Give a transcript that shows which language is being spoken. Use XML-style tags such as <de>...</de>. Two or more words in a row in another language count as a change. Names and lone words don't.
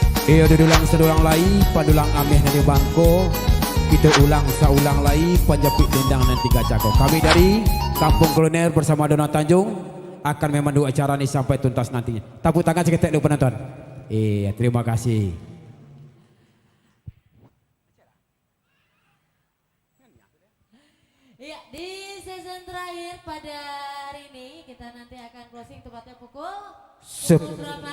<min>Iyo dudulang sedulang lai, padulang ameh nani bangko. Kita ulang saulang lai, panjapit dendang nanti gacako.</min> <id>Kami dari Kampung Kuliner bersama Dona Tanjung akan memandu acara ini sampai tuntas nantinya. Tepuk tangan seketik dulu penonton. Iya, terima kasih. Iya, di season terakhir pada hari ini kita nanti akan closing tepatnya pukul berapa?</id>